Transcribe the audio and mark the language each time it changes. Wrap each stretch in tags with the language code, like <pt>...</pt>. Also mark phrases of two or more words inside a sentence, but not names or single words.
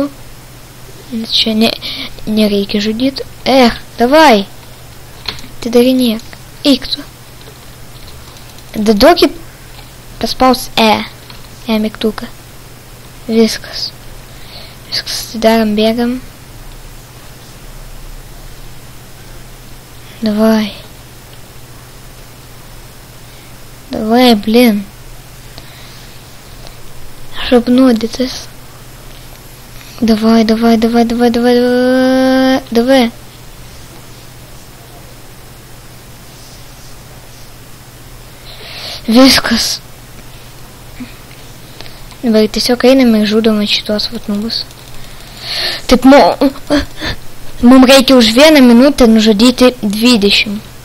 <lt>Čia nereikia žudyti. Davai. Tai darinėk. Eik tu. Duokit paspaus E mygtuką. Viskas. Darom, bėgam.</lt> <ru>Давай. Давай, блин. Шапнудитесь. Давай. Давай.</ru> <lt>Viskas. Dabar tiesiog einame ir žudome šitos vat nubus. Taip, mums reikia už 1 minutę nužudyti 20.</lt>